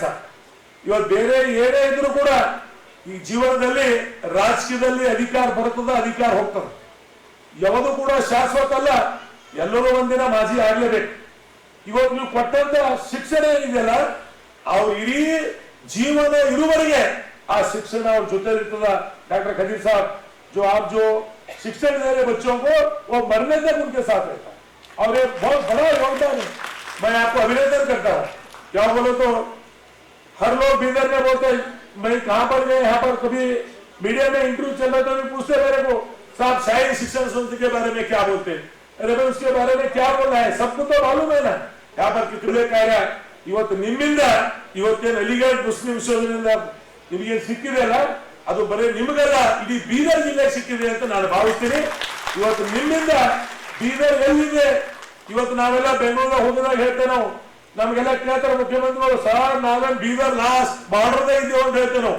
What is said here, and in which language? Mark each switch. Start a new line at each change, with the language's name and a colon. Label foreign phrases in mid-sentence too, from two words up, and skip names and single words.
Kannada: ಇವತ್ತು ಬೇರೆ ಏನೇ ಇದ್ರೂ ಕೂಡ ಈ ಜೀವನದಲ್ಲಿ ರಾಜಕೀಯದಲ್ಲಿ ಅಧಿಕಾರ ಬರ್ತದ, ಅಧಿಕಾರ ಹೋಗ್ತದೆ, ಯಾವುದು ಕೂಡ ಶಾಶ್ವತ ಅಲ್ಲ, ಎಲ್ಲರೂ ಒಂದಿನ ಮಾಜಿ ಆಗ್ಲೇಬೇಕು. ಇವತ್ತು ನೀವು ಕೊಟ್ಟಂತ ಶಿಕ್ಷಣ ಏನಿದೆಯಲ್ಲ, ಅವ್ರು ಇಡೀ ಜೀವನ ಇರುವವರೆಗೆ ಆ ಶಿಕ್ಷಣ ಅವ್ರ ಜೊತೆ ಇರ್ತದ.
Hindi: डॉक्टर खदीर साहब, जो आप जो शिक्षण दे रहे बच्चों को, वो मरने तक उनके साथ रहता है और ये बहुत बड़ा योगदान है। मैं आपको अभिनंदन करता हूँ। क्या बोलो तो हर लोग बीदर में बोलते मैं कहाँ पर गए, यहाँ पर कभी मीडिया में इंटरव्यू चल रहा था, तो पूछते मेरे को साहब शाही शिक्षण संस्था के बारे में क्या बोलते हैं। अरे भाई उसके बारे में क्या बोल रहा है, सबको तो मालूम है ना। यहाँ पर कितने कार्य
Kannada: ಇವತ್ತು ನಿಮ್ಮಿಂದ ಇವತ್ತೇನು ಅಲಿಗಢ ಮುಸ್ಲಿಂ ವಿಶ್ವವಿದ್ಯಾಲಯದಿಂದ ನಿಮಗೆ ಸಿಕ್ಕಿದೆ ಅಲ್ಲ, ಅದು ಬರೀ ನಿಮಗಲ್ಲ, ಇಡೀ ಬೀದರ್ ಜಿಲ್ಲೆಗೆ ಸಿಕ್ಕಿದೆ ಅಂತ ನಾನು ಭಾವಿಸ್ತೀನಿ. ಇವತ್ತು ನಿಮ್ಮಿಂದ ಬೀದರ್ ಎಲ್ಲಿದೆ, ಇವತ್ತು ನಾವೆಲ್ಲ ಬೆಂಗಳೂರಿಗೆ ಹೋಗಿದಾಗ ಹೇಳ್ತೇವೆ ನಾವು, ನಮಗೆಲ್ಲ ಕೇಳ್ತಾರೆ ಮುಖ್ಯಮಂತ್ರಿಗಳು, ಸರ್ ನಾವೇನು ಬೀದರ್
English: last borderದೇ
Kannada: ಇದ್ದೀವಿ ಅಂತ ಹೇಳ್ತೇವೆ ನಾವು.